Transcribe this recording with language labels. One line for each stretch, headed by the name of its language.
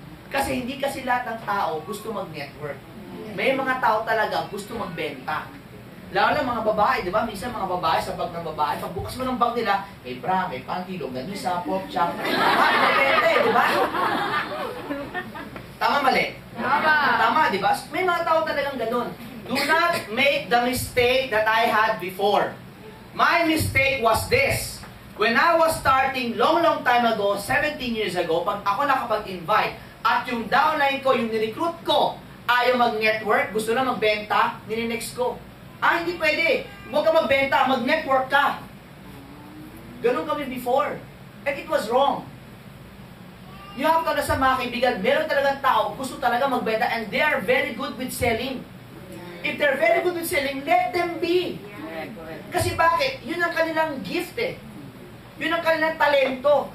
Filipino: Kasi hindi kasi lahat ng tao gusto mag-network. May mga tao talaga gusto magbenta. Lalo na mga babae, di ba? Minsan mga babae sa bag ng babae, pag bukas mo ng bag nila, may bra, may panty, longganisa, pork chop. Nagbebenta eh, di ba? Tama, mali? Tama, di ba? May mga tao talagang ganun.
English: Do not make the mistake that I had before. My mistake was this. When I was starting long time ago, 17 years ago,
Filipino: pag ako nakapag-invite, at yung downline ko, yung nirecruit ko, ayaw mag-network, gusto na magbenta, nininext ko. Hindi pwede. Huwag ka magbenta, mag-network ka. Ganun kami before.
English: And it was wrong. You have to understand,
Filipino: mga kaibigan,
English: meron talagang tao,
Filipino: gusto talaga magbenta,
English: and they are very good with selling. If they're very good with selling, let them be. Correct, correct.
Filipino: Kasi bakit? Yun ang kanilang gift eh. Yun ang kanilang talento.